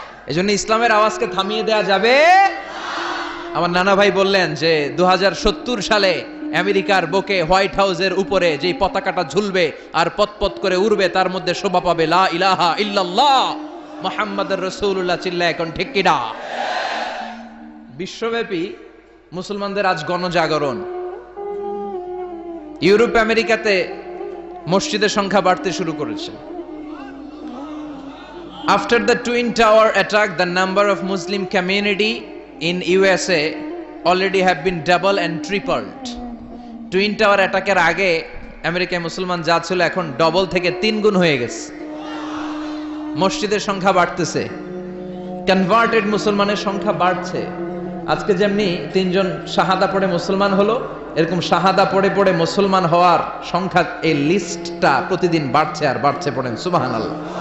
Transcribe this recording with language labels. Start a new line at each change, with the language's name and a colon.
Bangla: এজন্য ইসলামের আওয়াজকে থামিয়ে দেয়া যাবে। আমার নানা ভাই বললেন যে 2070 সালে আমেরিকার বুকে হোয়াইট হাউসের উপরে যে পতাকাটা ঝুলবে আর পতপত করে উড়বে, তার মধ্যে শোভা পাবে লা ইলাহা ইল্লাল্লাহ মুহাম্মাদুর রাসূলুল্লাহ। চিল্লায় এখন ঠিক কিনা? বিশ্বব্যাপী মুসলমানদের আজ গণজাগরণ। ইউরোপ আমেরিকাতে মসজিদের সংখ্যা বাড়তে শুরু করেছে।
English: After the Twin Tower attack, the number of Muslim community in USA already have been double and tripled.
Bangla: Twin Tower অ্যাটাকের আগে আমেরিকায় মুসলমান যা ছিল এখন ডবল থেকে 3 গুণ হয়ে গেছে। মসজিদের সংখ্যা বাড়তেছে, কনভার্টেড মুসলমানের সংখ্যা বাড়ছে। আজকে যেমনি 3 জন শাহাদা পড়ে মুসলমান হলো, এরকম শাহাদা পড়ে পড়ে মুসলমান হওয়ার সংখ্যা, এই লিস্টটা প্রতিদিন বাড়ছে আর বাড়ছে। পড়েন সুবহানাল্লাহ।